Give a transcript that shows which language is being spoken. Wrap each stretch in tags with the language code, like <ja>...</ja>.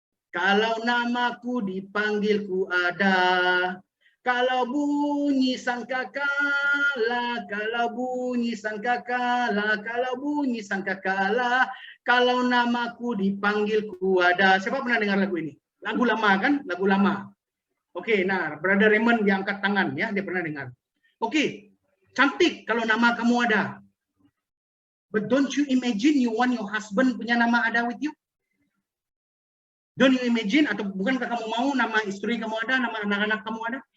<ms>Kalau namaku dipanggil, ku ada. Kalau bunyi sangkakala, kalau bunyi sangkakala, kalau bunyi sangkakala, kalau namaku dipanggil, ku ada. Siapa pernah dengar lagu ini? Lagu lama kan? Lagu lama. Oke, nah, Brother Raymond dia angkat tangan ya, dia pernah dengar. Oke, cantik kalau nama kamu ada.</ms> <en>But don't you imagine you want your husband</en> <ms>punya nama ada</ms> <en>with you? Don't you imagine,</en> <ms>atau bukankah kamu mau nama istri kamu ada, nama anak-anak kamu ada?</ms>